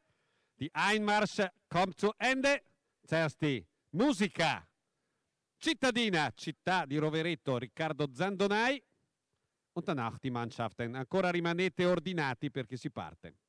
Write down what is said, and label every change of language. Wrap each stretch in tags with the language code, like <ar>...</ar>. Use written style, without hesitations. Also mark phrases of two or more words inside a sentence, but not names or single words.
<de>Die Einmarsch kommt zu Ende. Zuerst die</de> <it>musica cittadina, città di Rovereto, Riccardo Zandonai.</it> <de>Und danach die Mannschaften.</de> <it>Ancora rimanete ordinati perché si parte.</it>